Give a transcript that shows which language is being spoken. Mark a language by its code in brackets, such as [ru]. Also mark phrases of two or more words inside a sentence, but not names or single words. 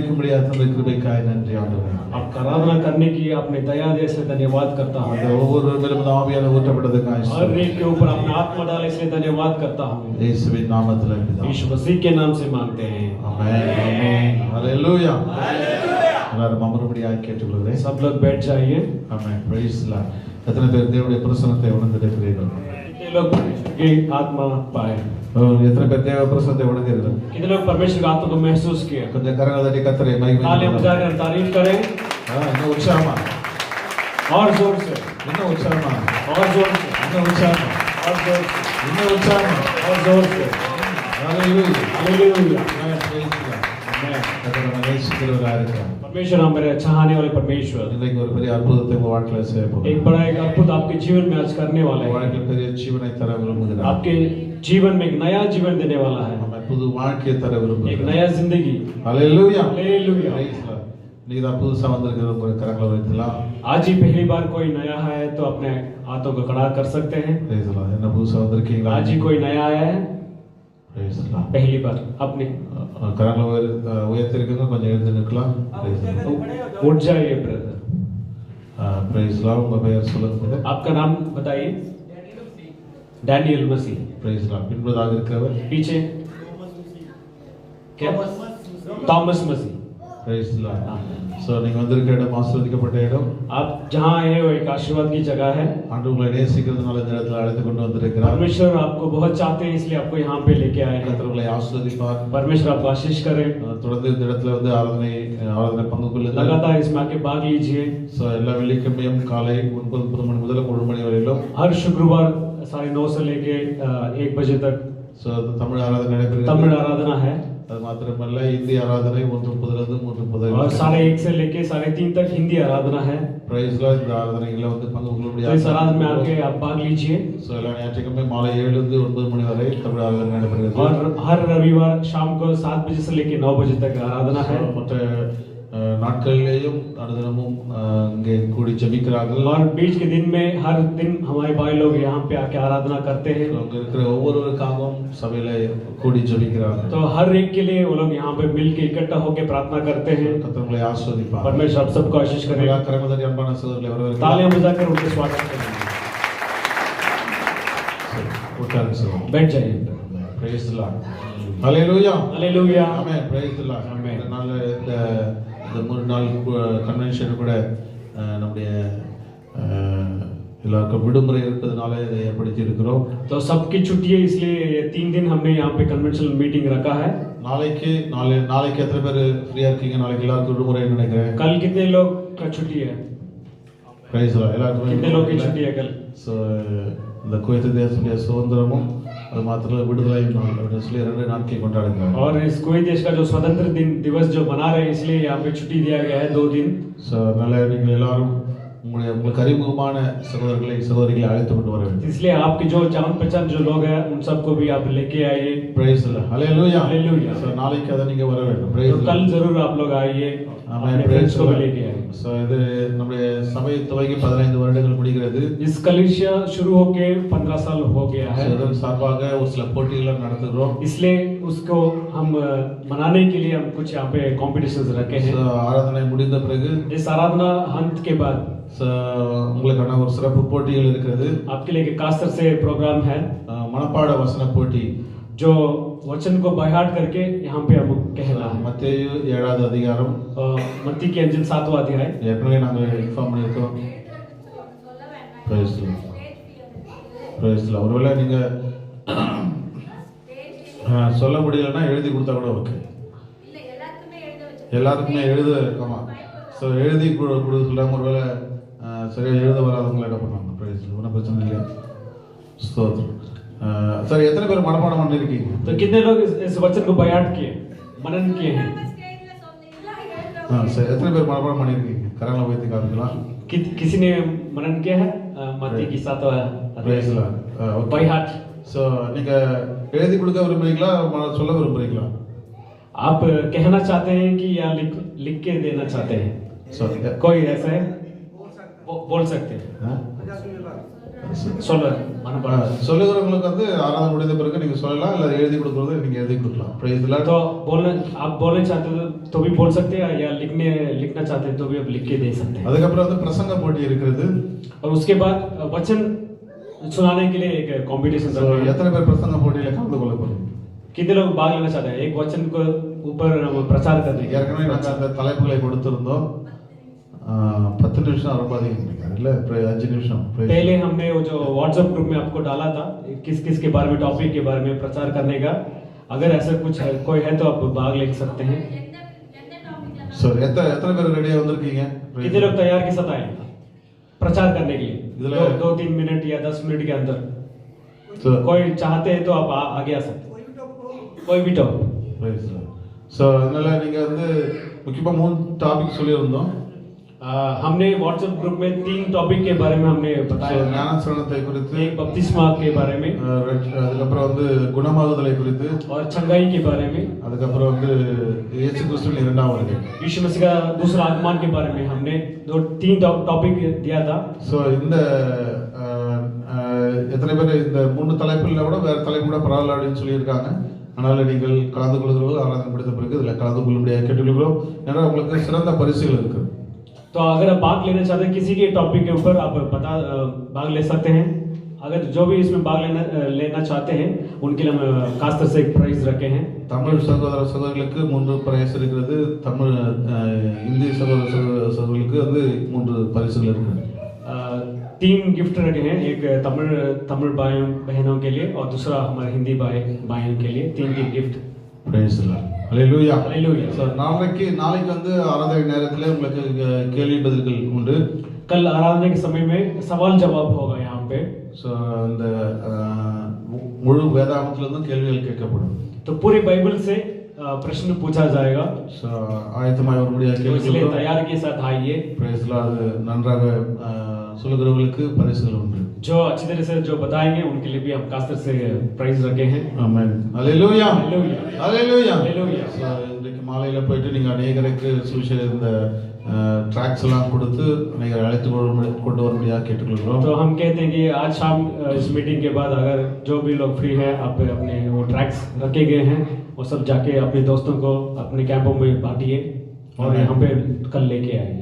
[ta] ஆராதனபடியா தந்த கிருபைக்காய் நன்றி ஆண்டவரே. [hi] आपका आराधना करने की आपने दया दे इसलिए धन्यवाद करता हूँ। [ta] அந்த ஒவ்வொரு மேலும் ஆவியான ஊற்றப்பட்டதுக்காய் [hi] हर एक के ऊपर अपना आत्मा डाले इसलिए धन्यवाद करता हूँ। [ta] இயேசுவின் நாமத்தில் பிதாவே. [hi] यीशु मसीह के नाम से मांगते हैं। [ta] ஆமென். ஆமென். ஹalleluya. எல்லாரும் அமரும்படியாக கேட்டுக்கொள்கிறேன். [hi] सब लोग बैठ जाइए। [en] Amen. Praise the Lord. [ta] எத்தனை பேர் தேவனுடைய பிரசன்னத்தை உணர்ந்திருக்கிறீர்கள்? [hi] कितने लोग की आत्मा पाए? [ta] எத்தனை பேர் தேவ பிரசன்னத்தை உணர்ந்தீர்கள்? [hi] कितने लोग परमेश्वर की आत्मा को महसूस किए? [ta] கொஞ்சம் கரங்களை தட்டி கர்த்தரை மகிமை [hi] तालियां बजाकर तारीफ करें [ta] இன்னும் உற்சாகமா, [hi] और जोर से, [ta] இன்னும் உற்சாகமா, [hi] और जोर से, [ta] இன்னும் உற்சாகமா, [hi] और जोर से, [ta] இன்னும் உற்சாகமா. [hi] और जोर से। [ta] ஹalleluya. [hi] हालेलुया। [en] Amen. Praise the Lord. [hi] आमेन। [ta] கர்த்தர் நம்மை நேசிக்கிறவராக இருக்கிறார். [hi] परमेश्वर हमारे चाहने वाले परमेश्वर [ta] இன்றைக்கு ஒரு பெரிய அற்புதத்தை உங்க வாழ்க்கையில செய்ய போகிறார். [hi] एक बड़ा एक अद्भुत आपके जीवन में आज करने वाला है। [ta] வாழ்க்கையில் பெரிய ஜீவனை தர விரும்புகிறார். [hi] आपके जीवन में एक नया जीवन देने वाला है, [ta] நம்ம புது வாழ்க்கையை தர [hi] एक [ta] விரும்புகிறார். [hi] नया जिंदगी। [ta] ஹalleluya. [hi] हालेलुया। [en] Praise the Lord. [ta] நீங்க தான் புதுசா வந்திருக்கிற உங்க கரங்களை வைக்கலாம். [hi] आज ही पहली बार कोई नया है तो अपने हाथों को खड़ा कर सकते हैं। [en] Praise the Lord. [ta] என்ன புதுசா வந்திருக்கீங்களா? [hi] आज ही कोई नया आया है [en] Praise the Lord. [hi] पहली बार अपने [ta] கரங்களை உயர்த்திருக்கீங்க, கொஞ்சம் எழுந்து நிற்கலாம். [en] Praise the Lord. [hi] उठ जाइए ब्रदर। [en] Praise the Lord. [ta] உங்க பெயர் சொல்லுங்க. [hi] आपका नाम बताइए। डैनियल मसीह। [en] Praise the Lord. [ta] பின்பதாக இருக்கிறவர் [hi] पीछे क्या? थॉमस मसीह। [en] Praise the Lord. [ta] சோ நீங்க வந்திருக்கிற இடம் ஆசீர்வதிக்கப்பட்ட இடம். [hi] आप जहाँ आए हो एक आशीर्वाद की जगह है। [ta] ஆண்டவர் உங்களை நேசிக்கிறதுனால இந்த இடத்துல அழைத்து கொண்டு வந்திருக்கிறார். [hi] परमेश्वर आपको बहुत चाहते हैं इसलिए आपको यहाँ पे लेके आए हैं। [ta] கர்த்தர் உங்களை ஆசீர்வதிப்பார். [hi] परमेश्वर आपको आशीष करे। [ta] தொடர்ந்து இந்த இடத்துல வந்து ஆராதனை பங்கு கொள்ளுங்கள். [hi] लगातार इसमें आके भाग लीजिए। [ta] சோ எல்லா வெள்ளிக்கிழமையும் காலை 9:30 மணி முதல் 1 மணி வரையிலும் [hi] हर शुक्रवार 9:30 से लेके 1 बजे तक [ta] சோ தமிழ் ஆராதனை நடைபெறுகிறது. [hi] तमिल आराधना है [ta] அது மாத்திரமல்ல இந்திய ஆராதனை 1:30 3:30 [hi] और 3:30 से लेके 3:30 तक हिंदी आराधना है। [en] Praise Lord. [ta] இந்த ஆராதனைகளை வந்து பங்கு கொள்ள [hi] तो इस आराधना में आके आप भाग लीजिए। [ta] சோ எல்லா ஞாயிற்றுக்கிழமை மாலை 7 இருந்து 9 மணி வரை தமிழ் ஆராதனை நடைபெறுகிறது. [hi] और हर रविवार शाम को 7 बजे से लेके 9 बजे तक आराधना है। [ta] மற்ற நாட்களிலேயும் அனுதினமும் இங்கே கூடி ஜெபிக்கிறார்கள். [hi] और बीच के दिन में हर दिन हमारे भाई लोग यहाँ पे आके आराधना करते हैं। [ta] அங்க இருக்கிற ஒவ்வொருவருக்காகவும் சபையில கூடி ஜெபிக்கிறார்கள். [hi] तो हर एक के लिए वो लोग यहाँ पे मिल के इकट्ठा होकर प्रार्थना करते हैं। [ta] கர்த்தர் உங்களை ஆசீர்வதிப்பார். [hi] परमेश्वर आप सबको आशीष करे। [ta] எல்லா கரங்களை அன்பான சகோதரர்களே வரவேற்கிறேன். [hi] तालियां बजाकर उनके स्वागत करें। [ta] உட்காருங்க சார். [hi] बैठ जाइए। [en] Praise the Lord. Hallelujah. [hi] हालेलुया। [en] Amen. Praise the Lord. Amen. [ta] இந்த நாள் இந்த 3 நாள் கன்வென்ஷன் கூட நம்முடைய எல்லாருக்கும் விடுமுறை இருக்கிறதுனால இதை ஏற்படுத்தி இருக்கிறோம். [hi] तो सबकी छुट्टी है इसलिए ये 3 दिन हमने यहाँ पे [en] conventional meeting [hi] रखा है। [ta] நாளைக்கு எத்தனை பேர் ஃப்ரீயா இருக்கீங்க? நாளைக்கு எல்லாருக்கும் விடுமுறை நினைக்கிறேன். [hi] कल कितने लोग का छुट्टी है? [en] Praise the Lord. [ta] எல்லாருக்கும் [hi] कितने लोग की छुट्टी है कल? [ta] ஸோ இந்த குவைத் தேசத்துடைய சுதந்திரமும் அது மாத்திரம் விடுதலை நாள் அப்படின்னு சொல்லி 2 நாட்கள் கொண்டாடுகிறாங்க. [hi] और इस कुवैत देश का जो स्वतंत्र दिन दिवस जो मना रहे हैं इसलिए यहाँ पे छुट्टी दिया गया है 2 दिन। [ta] ஸோ அதனால நீங்கள் எல்லாரும் உங்களுக்கு அறிமுகமான சகோதரர்களை சகோதரிகளை அழைத்து கொண்டு வர வேண்டும். [hi] इसलिए आपके जो जान पहचान जो लोग हैं उन सबको भी आप लेके आइए। [en] Praise the Lord. Hallelujah. Hallelujah. [ta] ஸோ நாளைக்கு அதை நீங்க வர வேண்டும். [en] Praise [hi] तो [en] the [hi] कल [en] Lord. [hi] जरूर आप लोग आइए, [en] Amen. [hi] अपने [en] Praise [hi] फ्रेंड्स [en] the [hi] को भी [en] Lord. [hi] लेके आइए। [ta] ஸோ இது நம்முடைய சபை துவங்கி 15 வருடங்கள் முடிகிறது. [hi] इस कलीसिया शुरू होके 15 साल हो गया है। [ta] இதன் சார்பாக ஒரு சில போட்டிகளை நடத்துகிறோம். [hi] इसलिए उसको हम मनाने के लिए हम कुछ यहाँ पे कॉम्पिटिशन्स रखे हैं। [ta] ஸோ ஆராதனை முடிந்த பிறகு [hi] इस आराधना अंत के बाद [ta] ஸோ உங்களுக்கான ஒரு சிறப்பு போட்டிகள் இருக்கிறது. [hi] आपके लिए खास तरह से प्रोग्राम है [ta] மனப்பாட வசன போட்டி. [hi] जो वचन को बायहाट करके यहाँ पे हम कहना है। [ta] மத்தேயு 7வது அதிகாரம் [hi] मत्ती की अंजिल 7वां अध्याय [ta] ஏற்கனவே நாங்கள் இன்ஃபார்ம் பண்ணியிருக்கோம். [en] Praise the Lord. Praise the Lord. [ta] ஒருவேளை நீங்க சொல்ல முடியலன்னா எழுதி கொடுத்தா கூட ஓகே. எல்லாருக்குமே எழுத ஆமா. ஸோ எழுதி கொடுக்க சொல்றாங்க. ஒருவேளை சரியா எழுத வராதவங்களை என்ன பண்ணுவாங்க? [en] Praise the Lord. [ta] ஒன்றும் பிரச்சனை இல்லை. ஸ்தோத்திரம். சரி, எத்தனை பேர் மனப்பாடம் பண்ணிருக்கீங்க? [hi] तो कितने लोग इस वचन को बायहाट किए, मनन किए हैं? [ta] சரி, எத்தனை பேர் மனப்பாடம் பண்ணிருக்கீங்க? கரங்களை உயர்த்தி காமிக்கலாம். [hi] किसी ने मनन किया है मत्ती की 7वां [en] Praise the [hi] अध्याय [en] Lord. [hi] बायहाट? [ta] ஸோ நீங்க எழுதி கொடுக்க விரும்புறீங்களா சொல்ல விரும்புறீங்களா? [hi] आप कहना चाहते हैं कि या लिख के देना चाहते हैं? [ta] ஸோ [hi] कोई ऐसा है? बोल सकते हैं ஆ? [ta] சொல்ல மனப்பாடம் சொல்லுகிறவங்களுக்கு வந்து ஆராதனை முடிந்த பிறகு நீங்க சொல்லலாம், இல்ல எழுதி கொடுக்கறது நீங்க எழுதி கொடுக்கலாம். [en] Praise the Lord. [hi] तो बोलना आप बोलना चाहते हो तो भी बोल सकते हैं या लिखना चाहते हैं तो भी आप लिख के दे सकते हैं। [ta] அதுக்கப்புறம் வந்து பிரசங்க போட்டி இருக்கிறது. [hi] और उसके बाद वचन सुनाने के लिए एक कंपटीशन So, रखा है। [ta] எத்தனை பேர் பிரசங்க போட்டியில கலந்து கொள்ள போறீங்க? [hi] कितने लोग भाग लेना चाहते हैं एक वचन को ऊपर हम प्रचार करने के [ta] ஏற்கனவே நாங்க அந்த தலைப்புகளை கொடுத்திருந்தோம். 10 நிமிஷம் ரொம்ப அதிகம் நினைக்கிறேன் இல்ல, 5 நிமிஷம். [hi] पहले हमने वो जो व्हाट्सएप ग्रुप में आपको डाला था किस किस के बारे में टॉपिक के बारे में प्रचार करने का, अगर ऐसा कुछ है कोई है तो आप भाग ले सकते हैं। [ta] So, எத்தனை பேர் ரெடியா வந்திருக்கீங்க? [hi] कितने लोग तैयार के साथ आए प्रचार करने के लिए? इधर- 2-3 मिनट या 10 मिनट के अंदर So, कोई चाहते हैं तो आप आगे आ सकते हैं, कोई भी टॉपिक। [en] praise the Lord. [ta] So, அதனால நீங்க வந்து முக்கியமா 3 டாபிக் சொல்லியிருந்தோம். [hi] हमने व्हाट्सएप ग्रुप में 3 टॉपिक के बारे में हमने So, बताया। [ta] ஞானஸ்நானத்தை குறித்து, [hi] एक बपतिस्मा के बारे में [ta] அதுக்கப்புறம் வந்து குணமாகுதலை குறித்து, [hi] और चंगाई के बारे में, [ta] அதுக்கப்புறம் வந்து இயேசு கிறிஸ்துவின் இரண்டாம் வருகை. [hi] यीशु मसीह का दूसरा आगमन के बारे में हमने 2-3 टॉपिक दिया था। [ta] ஸோ இந்த எத்தனை பேர் இந்த 3 தலைப்புல கூட வேற தலைப்பு கூட பரவாயில்ல அப்படின்னு சொல்லியிருக்காங்க. அதனால நீங்கள் கலந்து கொள்கிறவர்கள் ஆராதனை முடித்த பிறகு இதில் கலந்து கொள்ளும்படியாக கேட்டுக்கொள்கிறோம். ஏன்னா உங்களுக்கு சிறந்த பரிசுகள் இருக்கு. [hi] तो अगर आप भाग लेना चाहते हैं किसी के टॉपिक के ऊपर आप भाग ले सकते हैं। अगर जो भी इसमें भाग लेना चाहते हैं उनके लिए हम खास तरह से एक प्राइज रखे हैं। [ta] தமிழ் சகோதர சகோதரிகளுக்கு 3 பிரைஸ் இருக்கிறது. தமிழ் இந்தி சகோதர சகோதரிகளுக்கு வந்து 3 பரிசுகள் இருக்கு. [hi] 3 गिफ्ट रखे हैं, एक तमिल भाइयों बहनों के लिए और दूसरा हमारे हिंदी भाइयों के लिए 3 गिफ्ट। [en] Praise the Lord. [ta] ஹalleluya. [hi] हालेलुया। [ta] ஸோ நாளைக்கு வந்து ஆராதனை நேரத்தில் உங்களுக்கு கேள்வி பதில்கள் உண்டு. [hi] कल आराधना के समय में सवाल जवाब होगा यहाँ पे। [ta] ஸோ அந்த முழு வேதாகமத்திலிருந்து கேள்விகள் கேட்கப்படும். [hi] तो पूरी बाइबल से प्रश्न पूछा जाएगा। [ta] ஸோ ஆயத்தமாய் வரும்படியாக [hi] तो इसलिए [ta] கேள்விகள். [hi] तैयारी के साथ आइए। [en] Praise the Lord. [ta] நன்றாக சொல்லுகிறவர்களுக்கு பரிசுகள் உண்டு. [hi] जो अच्छी तरह से जो बताएंगे उनके लिए भी हम खास तरह से प्राइज रखे हैं। [ta] ஆமென். ஹalleluya. [hi] हालेलुया। [ta] ஹalleluya. [hi] हालेलुया। [ta] ஸோ இன்றைக்கு மாலையில போயிட்டு நீங்க அநேகருக்கு சுவிசேஷ இந்த ட்ராக்ஸ் எல்லாம் கொடுத்து அநேகரை அழைத்து கொண்டு வரும்படியாக கேட்டுக்கொள்கிறோம். [hi] तो हम कहते हैं कि आज शाम इस मीटिंग के बाद अगर जो भी लोग फ्री है आप अपने वो ट्रैक्स रखे गए हैं वो सब जाके अपने दोस्तों को अपने कैंपों में बांटिए और यहाँ पे कल लेके आएंगे।